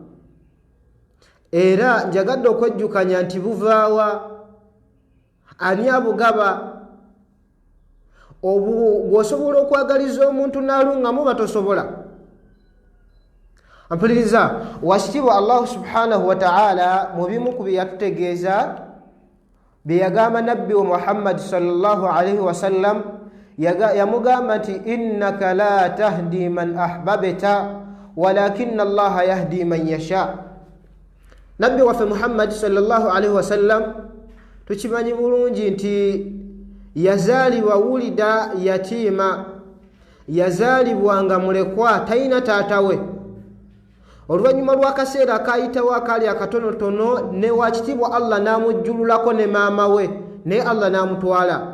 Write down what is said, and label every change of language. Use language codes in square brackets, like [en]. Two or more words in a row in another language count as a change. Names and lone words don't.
[lg] Era njagadde okwejjukanya nti buvaawa, ani abugaba? bw'osobola okwagaliza omuntu n'alungamu batosobola. Ampuliriza, wakitiibwa Allahu [ar] سبحانه وتعالى [lg] mu bimu ku bye yatutegeeza bye yagamba nabbi wa Muhammad [ar] صلى الله عليه وسلم, [lg] yamugamba nti [ar] إنك لا تهدي من أحببت ولكن الله يهدي من يشاء. [lg] Nabbi waffe Muhammad [ar] صلى الله عليه وسلم [lg] tukimanyi bulungi nti yazaalibwa [ar] ولد يتيما, [lg] yazaalibwa nga mulekwa, talina taata we. Oluvannyuma lw'akaseera akayitawo akaali akatonotono ne wakitiibwa Allah n'amujjululako ne maama we, naye Allah n'amutwala.